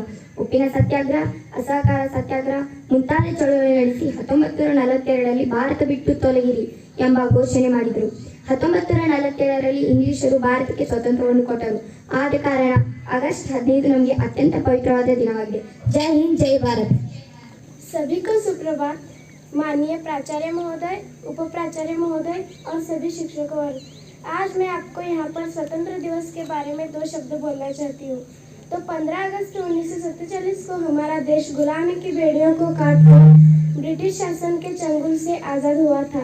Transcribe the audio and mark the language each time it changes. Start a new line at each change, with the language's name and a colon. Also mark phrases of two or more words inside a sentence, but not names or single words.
Kannada: ಉಪ್ಪಿನ ಸತ್ಯಾಗ್ರಹ, ಅಸಹಕಾರ ಸತ್ಯಾಗ್ರಹ ಮುಂತಾದ ಚಳವಳಿ ನಡೆಸಿ 1942ರಲ್ಲಿ ಭಾರತ ಬಿಟ್ಟು ತೊಲಗಿರಿ ಎಂಬ ಘೋಷಣೆ ಮಾಡಿದರು. 1947ರಲ್ಲಿ ಇಂಗ್ಲಿಷರು ಭಾರತಕ್ಕೆ ಸ್ವಾತಂತ್ರ್ಯವನ್ನು ಕೊಟ್ಟರು. ಆದ ಕಾರಣ ಆಗಸ್ಟ್ 15 ನಮಗೆ ಅತ್ಯಂತ ಪವಿತ್ರವಾದ ದಿನವಾಗಿದೆ. ಜೈ ಹಿಂದ್, ಜೈ ಭಾರತ್.
Hindi: सभी को सुप्रभात. माननीय प्राचार्य महोदय, उप प्राचार्य महोदय और सभी शिक्षकों वर्ग, आज मैं आपको यहाँ पर स्वतंत्र दिवस के बारे में 2 शब्द बोलना चाहती हूँ. तो 15 अगस्त 1947 को हमारा देश गुलामी की बेड़ियों को काटकर ब्रिटिश शासन के चंगुल से आज़ाद हुआ था.